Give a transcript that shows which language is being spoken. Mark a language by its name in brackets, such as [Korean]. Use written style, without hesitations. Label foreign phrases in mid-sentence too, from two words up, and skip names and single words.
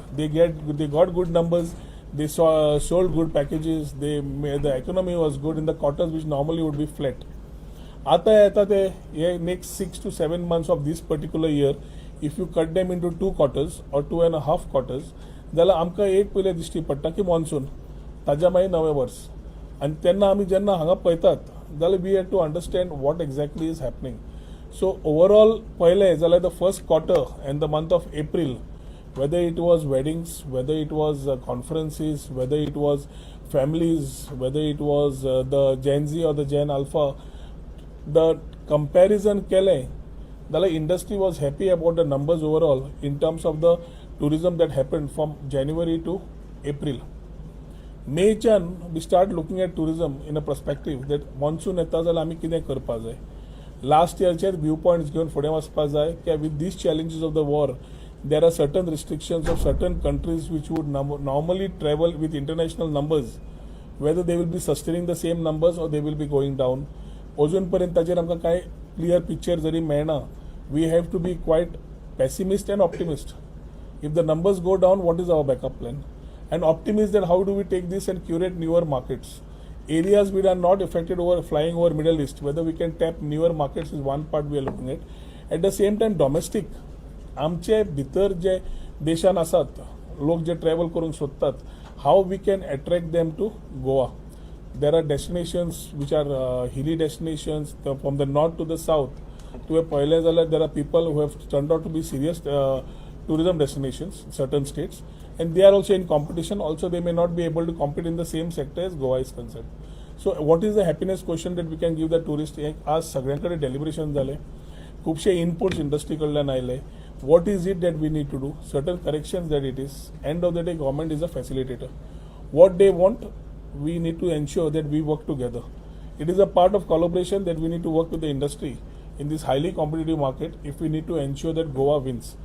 [English] They got good numbers. They sold good packages. The economy was good in the quarters which normally would be flat. आता the next 6 to 7 months of this particular year, if you cut them into 2 quarters or 2.5 quarters, [Konkani] जाल्यार आमकां एक पयलें दिश्टी पडटा की मॉन्सून ताज्या मागीर नवें वर्स. आनी तेन्ना आमी जेन्ना हांगा पळयतात जाल्यार [English] we have to understand what exactly is happening. so overall [Konkani] पळयलें जाल्यार [English] the first quarter and the month of April, whether it was weddings, whether it was conferences, whether it was families, whether it was the Gen Z or the Gen Alpha, the comparison kele, the industry was happy about the numbers overall in terms of the tourism that happened from January to April. May chan we start looking at tourism in a perspective that monsoon [Konkani] येता जाल्यार आमी कितें करपा जाय. लास्ट इयरचे व्यू पॉइंट्स घेवन फुडें वचपा जाय की [English] with these challenges of the war, there are certain restrictions of certain countries which would normally travel with international numbers, whether they will be sustaining the same numbers or they will be going down. [Konkani] अजून पर्यंत ताचेर आमकां कांय क्लियर पिक्चर जरी मेळना. [English] we have to be quite pessimist and optimist. if the numbers go down, what is our backup plan? And optimist that how do we take this and curate newer markets? Areas which are not affected over flying over Middle East, whether we can tap newer markets is one part we are looking at. At the same time, domestic, [Konkani] आमचे भितर जे देशान आसात लोक जे ट्रॅव्हल करूंक सोदतात, [English] how we can attract them to Goa. there are destinations which are hilly destinations from the north to the south. [Konkani] तुवें पळयलें जाल्यार [English] there are people who have turned out to be serious tourism destinations in certain states, and they are also in competition. Also, they may not be able to compete in the same sector as Goa is concerned. So, what is the happiness question that we can give the tourist? [Konkani] आज सगळ्यांकडे डेलिब्रेशन जाले, खूपशे इनपुट्स इंडस्ट्री कडल्यान आयले. [English] What is it that we need to do? Certain corrections that it is. End of the day, government is a facilitator. What they want, we need to ensure that we work together. It is a part of collaboration that we need to work with the industry in this highly competitive market if we need to ensure that Goa wins.